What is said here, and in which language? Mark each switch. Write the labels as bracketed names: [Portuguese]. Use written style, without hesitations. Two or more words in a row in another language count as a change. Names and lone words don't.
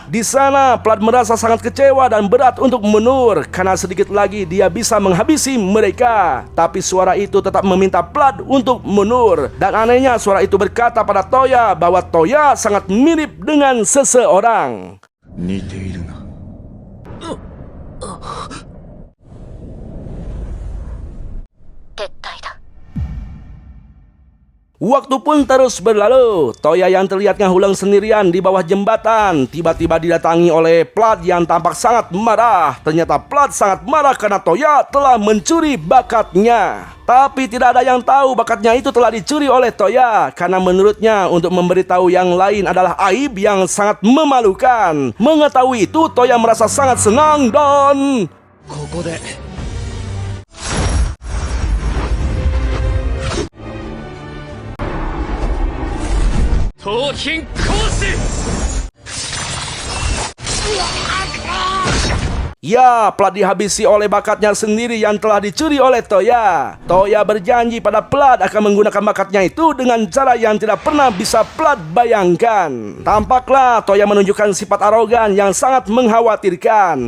[Indonesian] Di sana Plaid merasa sangat kecewa dan berat untuk mundur karena sedikit lagi dia bisa menghabisi mereka. Tapi suara itu tetap meminta Plaid untuk mundur. Dan anehnya suara itu berkata pada Toya bahwa Toya sangat mirip dengan seseorang. [Japanese] 似ているな。撤退だ。 [Indonesian] Waktu pun terus berlalu. Toya yang terlihat ngahuleng sendirian di bawah jembatan tiba-tiba didatangi oleh Plaid yang tampak sangat marah. Ternyata Plaid sangat marah karena Toya telah mencuri bakatnya. Tapi tidak ada yang tahu bakatnya itu telah dicuri oleh Toya, karena menurutnya untuk memberitahu yang lain adalah aib yang sangat memalukan. Mengetahui itu, Toya merasa sangat senang dan... [Japanese] ここで 盗品行使。 [Indonesian] Ya, Plaid dihabisi oleh bakatnya sendiri yang telah dicuri oleh Toya. Toya berjanji pada Plaid akan menggunakan bakatnya itu dengan cara yang tidak pernah bisa Plaid bayangkan. Tampaklah Toya menunjukkan sifat arogan yang sangat mengkhawatirkan.